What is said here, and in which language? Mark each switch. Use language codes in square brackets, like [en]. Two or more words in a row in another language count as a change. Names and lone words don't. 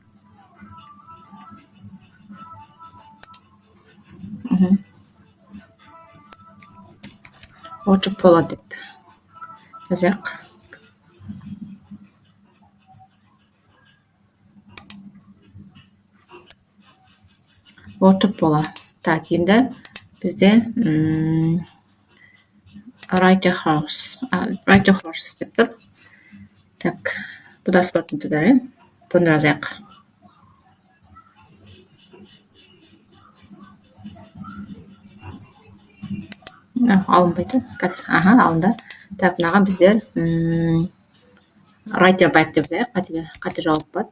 [kk] Waterpolo деп жазайық. Waterpolo. Так, енді бізде [en] ride a horse [kk] деп тұр. Так, бұл да спорттың түрлері. Бұны жазайық. Алынбайды қазір. Алынды. Так, мынаға біздер [en] rider bike [kk] деп жазайық. Қате жауап болады.